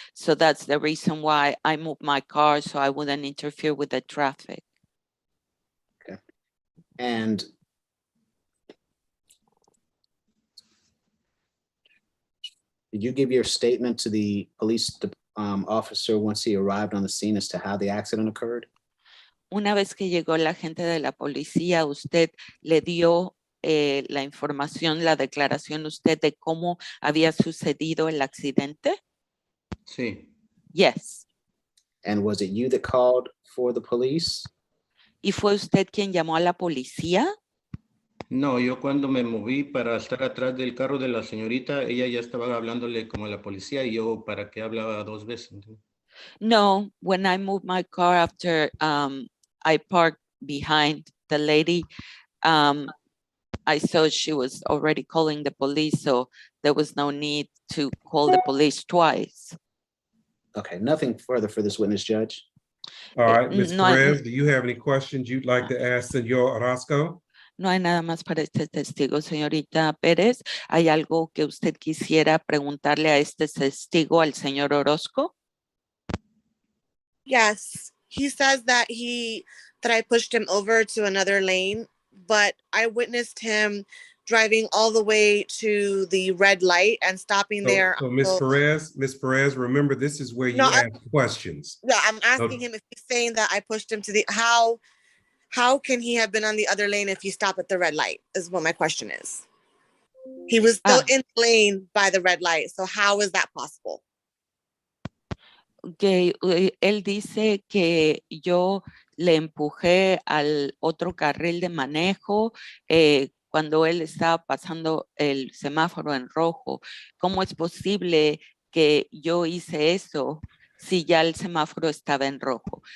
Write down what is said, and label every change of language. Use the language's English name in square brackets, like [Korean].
[English] So that's the reason why I moved my car so I wouldn't interfere with the traffic. Okay. And Did you give your statement to the police officer once he arrived on the scene as to how the accident occurred? [Spanish] Una vez que llegó la gente de la policía, usted le dio la información, la declaración usted de cómo había sucedido el accidente? Sí. [English] Yes. And was it you that called for the police? [Spanish] ¿Y fue usted quien llamó a la policía? No, yo cuando me moví para estar atrás del carro de la señorita, ella ya estaba hablándole como a la policía y yo para qué hablaba dos veces. [English] No, when I moved my car after I parked behind the lady, I saw she was already calling the police, so there was no need to call the police twice. Okay, nothing further for this witness, Judge. All right, Ms. [Spanish] no, [English] Perez, do you have any questions you'd like to ask Senor Orozco? [Spanish] No hay nada más para este testigo, señorita Pérez. ¿Hay algo que usted quisiera preguntarle a este testigo, al señor Orozco? [English] Yes, he says that I pushed him over to another lane, but I witnessed him driving all the way to the red light and stopping there. So Ms. Perez, remember, this is where you ask questions. Yeah, I'm asking him if he's saying that I pushed him to the, how can he have been on the other lane if he stopped at the red light is what my question is. He was still in the lane by the red light. So how is that possible? [Spanish] Que él dice que yo le empujé al otro carril de manejo cuando él estaba pasando el semáforo en rojo. ¿Cómo es posible que yo hice eso si ya el semáforo estaba en rojo?